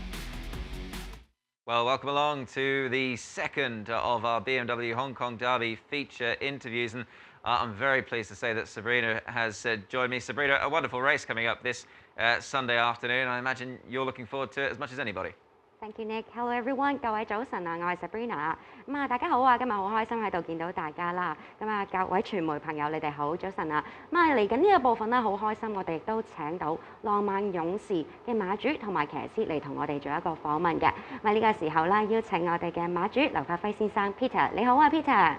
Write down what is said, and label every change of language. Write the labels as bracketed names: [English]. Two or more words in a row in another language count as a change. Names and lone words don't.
[English] Well, welcome along to the second of our BMW Hong Kong Derby feature interviews, and I'm very pleased to say that Sabrina has joined me. Sabrina, a wonderful race coming up this Sunday afternoon. I imagine you're looking forward to it as much as anybody. Thank you, Nick. Hello everyone， [Cantonese] 各位早晨啊，我係 Sabrina 啊。大家好啊，今日好開心喺度見到大家啦。各位傳媒朋友，你哋好，早晨啊。嚟緊呢個部分咧，好開心，我哋亦都請到浪漫勇士嘅馬主同埋騎師嚟同我哋做一個訪問嘅。呢個時候咧，邀請我哋嘅馬主劉發輝先生 Peter， 你好啊 Peter。